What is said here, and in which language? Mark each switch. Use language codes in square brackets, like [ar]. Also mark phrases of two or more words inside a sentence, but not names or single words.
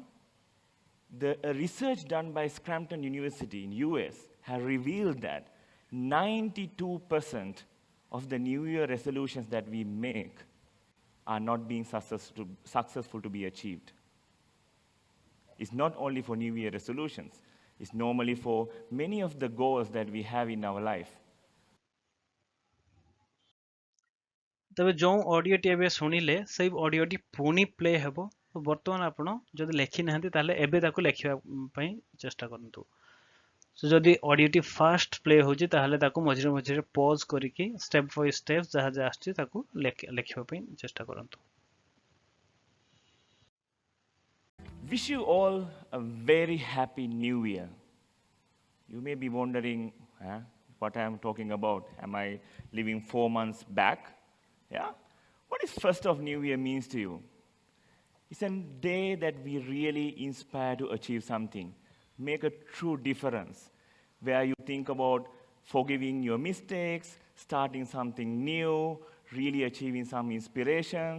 [en] The research done by Scranton University in US has revealed that 92% of the New Year resolutions that we make are not being successful to be achieved. It's not only for New Year resolutions. It's normally for many of the goals that we have in our life. [or] ତେବେ ଯୋ ଅଡିଓ ଟି ଏବେ ଶୁଣିଲେ ସେହି ଅଡିଓ ଟି ପୁଣି ପ୍ଲେ ହେବ। ତ ବର୍ତ୍ତମାନ ଆପଣ ଯଦି ଲେଖି ନାହାନ୍ତି ତାହାଲେ ଏବେ ତାକୁ ଲେଖିବା ପାଇଁ ଚେଷ୍ଟା କରନ୍ତୁ। ସୋ ଯଦି ଅଡିଓ ଟି [en] fast play [or] ହୋଇଯାଇ ତାହାଲେ ତାକୁ ମଝିରେ ମଝିରେ ପଜ୍ କରିକି [en] step by step [or] ଯାହା ଯାହା ଅଛି ତାକୁ ଲେଖିବା ପାଇଁ ଚେଷ୍ଟା କରନ୍ତୁ। [en] Wish you all a very happy new year. You may be wondering what I am talking about. Am I living 4 months back? Yeah? What is first of new year means to you? It's a day that we really inspire to achieve something, make a true difference, where you think about forgiving your mistakes, starting something new, really achieving some inspirations.